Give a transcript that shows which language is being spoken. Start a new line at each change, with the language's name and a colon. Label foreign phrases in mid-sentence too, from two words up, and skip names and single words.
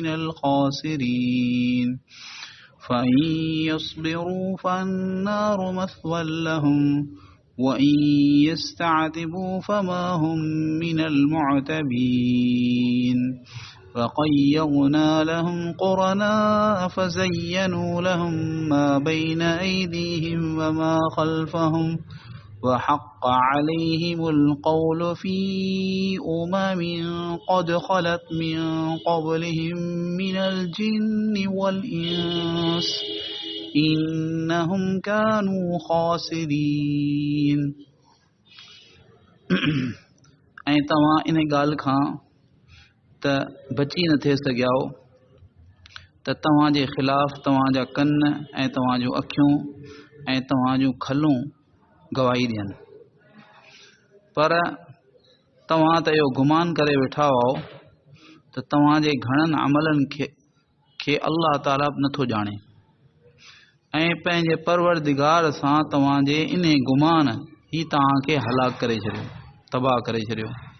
Arabic: الخاسرين فإن يصبروا فالنار مثوى لهم وإن يستعتبوا فما هم من المعتبين فقيضنا لهم قرناء فزينوا لهم ما بين أيديهم وما خلفهم وحق عليهم القول في قد خلت من قبلهم من الجن والإنس إنهم كانوا خاسرين
Sindhi: ऐं तव्हां इन ॻाल्हि खां त बची न थे सघियाओ त तव्हांजे ख़िलाफ़ तव्हांजा कन ऐं तव्हांजूं अखियूं ऐं तव्हांजूं खलूं गवाही ॾियनि पर तव्हां त इहो गुमान करे वेठा हुओ त तव्हांजे घणनि अमलनि खे अल्लाह ताला नथो ॼाणे ऐं पंहिंजे परवरदिगार सां तव्हांजे इन गुमान ई तव्हांखे हलाक करे छॾियो तबाह करे छॾियो